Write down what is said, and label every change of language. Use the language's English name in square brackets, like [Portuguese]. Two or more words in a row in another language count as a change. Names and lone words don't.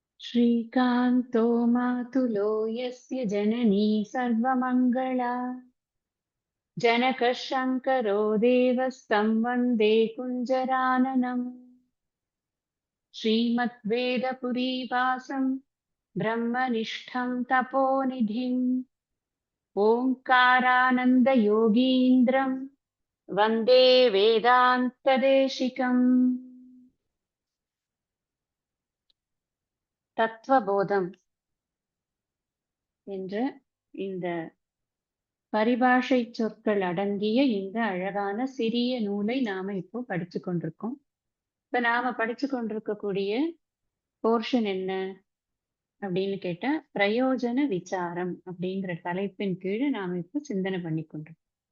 [Sanskrit] श्रीकान्तो मातुलो यस्य जननी सर्वमङ्गला जनकः शङ्करो देवस्तं वन्दे कुञ्जराननम् श्रीमद्वेदपुरीवासं ब्रह्मनिष्ठं तपोनिधिम् ओङ्कारानन्दयोगीन्द्रं वन्दे वेदान्तदेशिकम् [Tamil] தத்துவபோதம் என்ற இந்த பரிபாஷை சொற்கள் அடங்கிய இந்த அழகான சிறிய நூலை நாம இப்போ படிச்சு கொண்டிருக்கோம். இப்ப நாம படிச்சு கொண்டிருக்கக்கூடிய போர்ஷன் என்ன அப்படின்னு கேட்டா பிரயோஜன விசாரம் அப்படிங்கிற தலைப்பின் கீழ் நாம இப்போ சிந்தனை பண்ணி கொண்டிருக்கோம்.